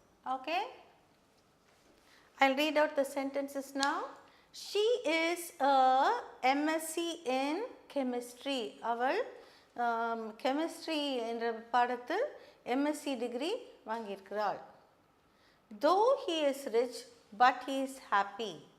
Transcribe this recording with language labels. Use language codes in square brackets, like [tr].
[en] Okay, I'll read out the sentences now. She is a MSc in chemistry. [ta] அவள் chemistry என்ற பாடத்தில் MSc degree வாங்கியிருக்கிறாள். [en] Though he is rich, but he is happy.